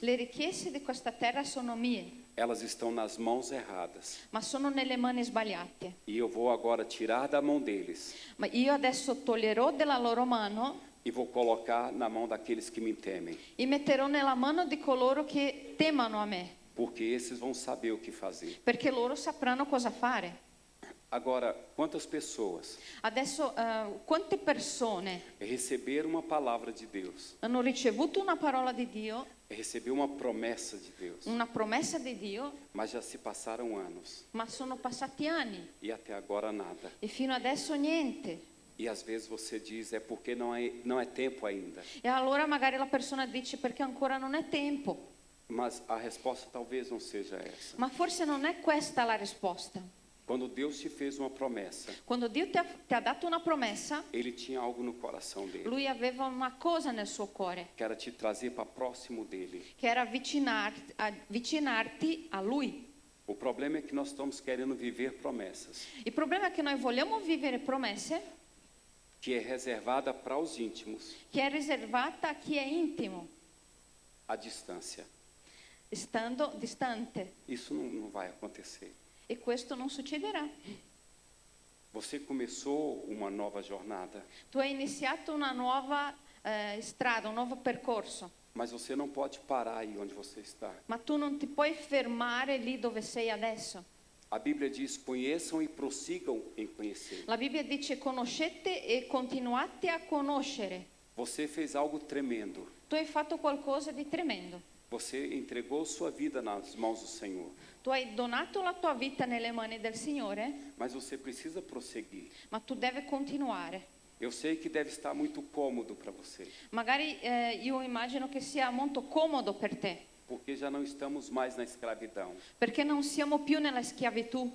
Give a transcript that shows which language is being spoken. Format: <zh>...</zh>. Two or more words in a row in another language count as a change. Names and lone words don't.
<it>Le ricchezze di questa terra sono mie,</it> <pt>Elas estão nas mãos erradas.</pt> <it>ma sono nelle mani sbagliate.</it> <pt>E eu vou agora tirar da mão deles</pt> <it>Ma io adesso toglierò dalla loro mano</it> <pt>e vou colocar na mão daqueles que me temem.</pt> <it>e metterò nella mano di coloro che temano a me,</it> <pt>Porque esses vão saber o que fazer.</pt> <it>perché loro sapranno cosa fare.</it> <pt>Agora, quantas pessoas</pt> <it>Adesso, quante persone</it> <pt>receberam uma palavra de Deus,</pt> <it>hanno ricevuto una parola di Dio,</it> <pt>recebeu uma promessa de Deus,</pt> <it>una promessa di Dio,</it> <pt>mas já se passaram anos</pt> <it>ma sono passati anni</it> <pt>e até agora nada.</pt> <it>e fino adesso niente.</it> <pt>E às vezes você diz, é porque não é tempo ainda.</pt> <it>E allora magari la persona dice perché ancora non è tempo,</it> <pt>Mas a resposta talvez não seja essa.</pt> <it>ma forse non è questa la risposta.</it> <pt>Quando Deus te fez uma promessa,</pt> <it>Quando Dio ti ha dato una promessa,</it> <pt>Ele tinha algo no coração dele,</pt> <it>Lui aveva una cosa nel suo cuore,</it> <pt>que era te trazer para próximo dele.</pt> <it>che era avvicinarti a Lui.</it> <pt>O problema é que nós estamos querendo viver promessas,</pt> <it>Il problema è che noi vogliamo vivere promesse</it> <pt>que é reservada para os íntimos,</pt> <it>che è riservata a chi è intimo,</it> <pt>à distância.</pt> <it>stando distante.</it> <pt>Isso não vai acontecer.</pt> <it>E questo non succederà.</it> <pt>Você começou uma nova jornada,</pt> <it>Tu hai iniziato una nuova strada, un nuovo percorso,</it> <pt>mas você não pode parar aí onde você está.</pt> <it>ma tu non ti puoi fermare lì dove sei adesso.</it> <pt>A Bíblia diz, conheçam e prossigam em conhecer.</pt> <it>La Bibbia dice conoscete e continuate a conoscere.</it> <pt>Você fez algo tremendo.</pt> <it>Tu hai fatto qualcosa di tremendo.</it> <pt>Você entregou sua vida nas mãos do Senhor,</pt> <it>Tu hai donato la tua vita nelle mani del Signore,</it> <pt>mas você precisa prosseguir.</pt> <it>ma tu devi continuare.</it> <pt>Eu sei que deve estar muito cômodo para você,</pt> <it>Magari io immagino che sia molto comodo per te,</it> <pt>porque já não estamos mais na escravidão,</pt> <it>perché non siamo più nella schiavitù,</it>